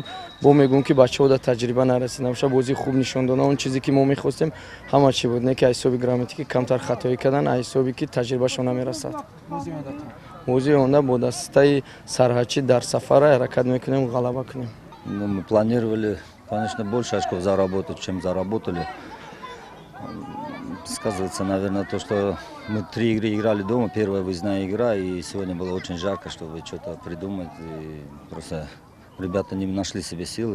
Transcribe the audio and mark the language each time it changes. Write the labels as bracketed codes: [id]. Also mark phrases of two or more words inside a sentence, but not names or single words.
[tg] бо мегӯем ки бачаҳо дар таҷриба нарасид, намеша бозии хуб нишон доданд. он чизе ки мо мехостем ҳама чӣ буд, не ки аз ҳисоби грамотикӣ камтар хатоӣ кардан, аз ҳисоби ки таҷрибашон намерасад. бозии онда бо дастаи Сарҳачӣ дар сафара ҳаракат мекунем, ғалаба кунем. [ru] Мы планировали конечно, больше очков заработать, чем заработали. Сказывается, наверное, то, что мы 3 игры играли дома, первая выездная игра, и сегодня было очень жарко, чтобы что-то придумать. И просто ребята не нашли себе силы.